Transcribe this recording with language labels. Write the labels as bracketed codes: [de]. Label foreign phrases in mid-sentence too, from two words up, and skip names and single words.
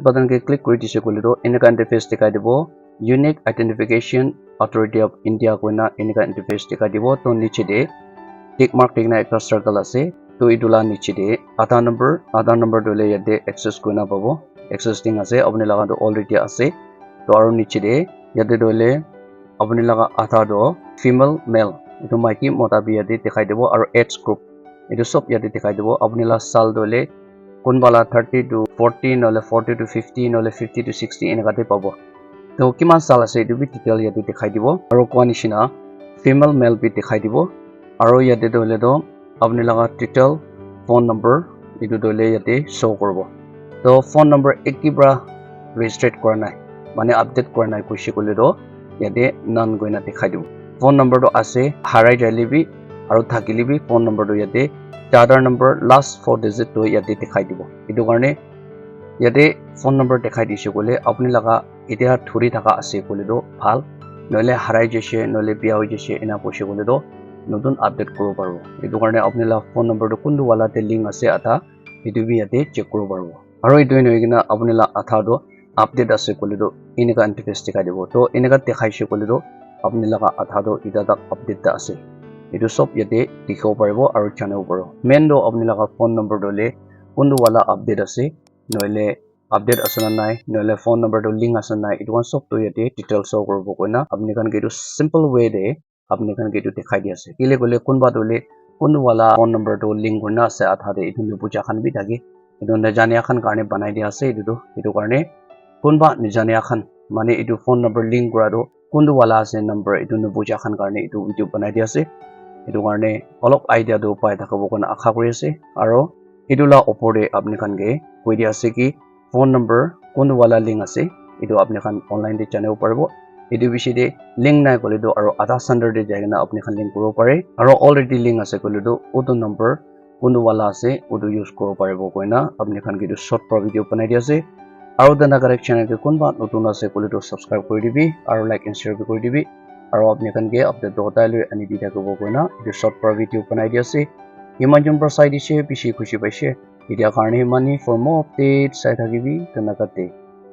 [nag] button ke click kori dise kole to eneka interface dikhai dibo unique identification authority of India koina eneka interface dikhai dibo to niche de [en] tick mark [nag] tikna ekta circle ase to idula niche de Aadhaar number dole yate access koina pabo existing ase apni laga to already ase to aro niche de yate dole apni laga Aadhaar do female male itu maiki mota bi yate dikhai dibo aro age group itu sob yate dikhai dibo apni la sal dole kunbala 30 to 40 nole 40 to 50 nole 50 to 60 eneka te pabo to kiman sal ase itu bi detail yate dikhai dibo aro kwa nishina female male bi dikhai dibo aro yate dole do apni laga [en] title phone [nag] number itu dole yate show koribo to [en] phone number [nag] ekibra register kora nai mane update kora nai koise kole do yate none goina dikhai dibo [en] phone number [nag] to ase harai jale bi aro thakile bi [en] phone number [nag] to yate Aadhaar number [en] last 4 digit [nag] to yate dikhai dibo itu karne yate [en] phone number [nag] dikhai dise kole apni laga etia thuri thaka ase kole do bhal noile harai jese noile bia hoi jese ena koise kole do notun update koribo paribo itu karne apni la [en] phone number [nag] to kundu wala te link ase atha itu bi yate check koribo paribo aro itu noigina apni la Aadhaar do update ase kole do eneka interface dikhai dibo to eneka dekhaise kole do apni laga Aadhaar do ita tak update ta ase itu sob yate dikhibo paribo aro channel paro main do apni laga [en] phone number [nag] dole kundu wala update ase noile update asana nai noile phone number to link asana nai itu sob to yate detail show koribo koina apni kan ke [en] simple way [nag] de apni kan ke dikhai di ase kile gole kunba dole kundu wala [en] phone number [nag] to link korna ase Aadhaar de itu nubuja khan bi thake itu najania khan karne banai dia ase itu karne kunba najania khan mane itu [en] phone number [nag] link kora do kundu wala ase number itu nubuja khan karne itu video banai dia ase itu karne olop idea do pai thakabo kona akha kori ase aro itu la opor de apni khan ke koi dia ase ki [en] phone number [nag] kundu wala link ase itu apni khan online de channel paribo itu bishi de link nai kole do aro Aadhaar center de jaigena apni khan link koribo pare aro already link ase kole do uto number kundu wala ase uto use koribo paribo koina apni khan ke short pro video banai dia ase aro dana correct channel ke kunba notun ase kole do subscribe kori dibi aro [en] like and share [nag] kori dibi aro apni khan ke update to hotai lui ani di thakibo koina etu short para video banai di ase iman jon para sai dishe bishi khushi paishe etia karne mani [en] for more updates [nag] sai thakibi tanakate.